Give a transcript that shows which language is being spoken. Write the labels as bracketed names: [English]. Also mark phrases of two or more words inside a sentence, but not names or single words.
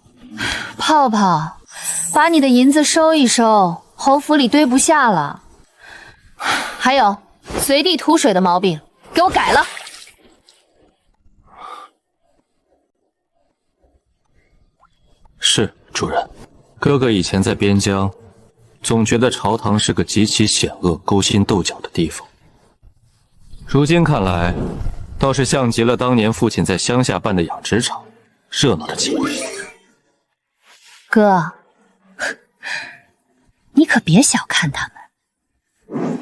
[Chinese] 泡泡，把你的銀子收一收，侯府裡堆不下了。還有，隨地吐水的毛病，給我改了。是，主人。哥哥以前在邊疆，總覺得朝堂是個極其險惡、勾心鬥角的地方。如今看來，倒是像極了當年父親在鄉下辦的養殖場，熱鬧的緊。哥，你可別小看他們。